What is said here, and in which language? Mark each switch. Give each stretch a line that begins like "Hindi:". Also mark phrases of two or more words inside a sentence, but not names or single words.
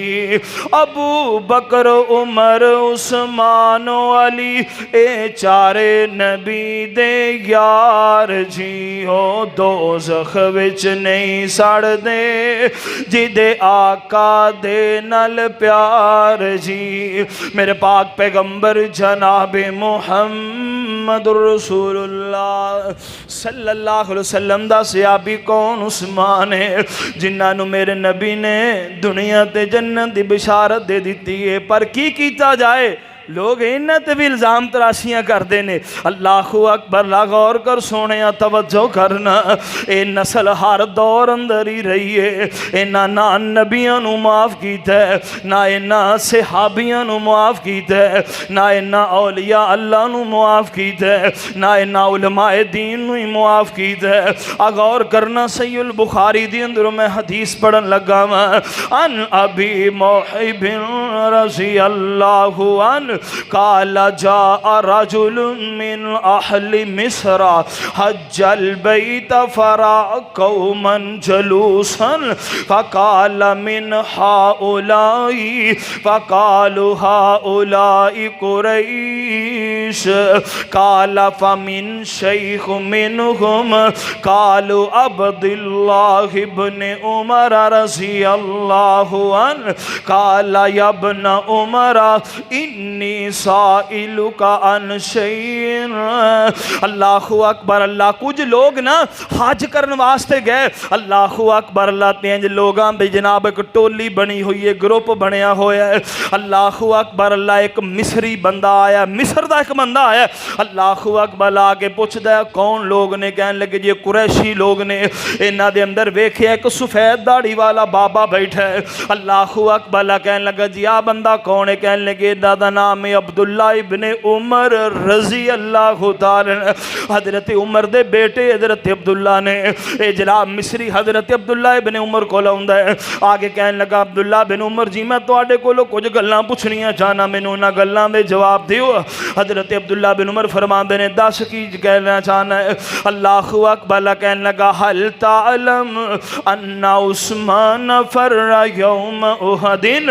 Punjabi: ابو بکر عمر عثمان علی اے چارے نبی دے یار جی. او دوزخ وچ نہیں سڑدے جیدے آقا دے نال پیار جی. میرے پاک پیغمبر جنابِ
Arabic: محمد رسول الله صلى الله عليه وسلم
Punjabi: دا صحابی کون? عثمان ہے جنہوں نے میرے نبی نے دنیا تے جنت دی بشارت دے دی ہے. پر کی کیتا جائے لوگ انہاں تے بھی الزام تراشیاں کرتے ہیں.
Arabic: الله أكبر,
Punjabi: لا غور کر سوہنے، توجہ کرنا. یہ نسل ہر دور اندر ہی رہی ہے. انہاں نہ نبیاں نوں معاف کیتا ہے، نہ انہاں صحابیاں نوں معاف کیتا ہے، نہ انہاں اولیاء اللہ نوں معاف کیتا ہے، نہ انہاں علمائے دین نوں ہی معاف کیتا ہے. آ غور کرنا، صحیح البخاری دی اندر میں حدیث پڑھن لگا واں.
Arabic: عن أبي موهب رضي الله عن قال جاء رجل من أهل مصر حج البيت فرأى قوما جلوسا فقال من هؤلاء فقالوا هؤلاء قريش قال فمن شيخ منهم قالوا عبد الله بن عمر رضي الله عن قال يا ابن عمر إني سائلك عن شيء. الله أكبر.
Punjabi: अल्लाह, کچھ لوگ نہ حج کرنے واسطے گئے.
Arabic: الله أكبر.
Punjabi: اللہ تیز لوگوں کی جناب اک ٹولی بنی ہوئی ہے، گروپ بنیا ہویا ہے.
Arabic: الله أكبر.
Punjabi: اللہ، اک مصری بندہ آیا، مصر کا اک بندہ آیا.
Arabic: الله أكبر
Punjabi: آ کے پوچھتا ہے کون لوگ نے? کہنے لگے جی قریشی لوگ نے۔ انہاں دے اندر ویکھیا اک سفید داڑھی والا بابا بیٹھا ہے.
Arabic: الله أكبر.
Punjabi: کہنے لگا جی آ بندہ کون ہے? کہنے لگے دادا نام ہے عبداللہ ابنِ عمر
Arabic: رضي الله تعالى.
Punjabi: حضرت عمر دے بیٹے حضرت عبداللہ نے۔ یہ جناب مصری حضرت عبداللہ ابنِ عمر کو آؤندا ہے. اگے کہنے لگا عبداللہ بن عمر جی میں تہاڈے کولوں کجھ گلاں پچھنیاں چاہنا، مینوں انہاں گلاں دے جواب دیو. حضرت عبداللہ بن عمر فرماندے نے دس کی کہنا چاہنا ہے.
Arabic: الله أكبر.
Punjabi: کہنے لگا
Arabic: هل تعلم أن عثمان فر يوم أحد.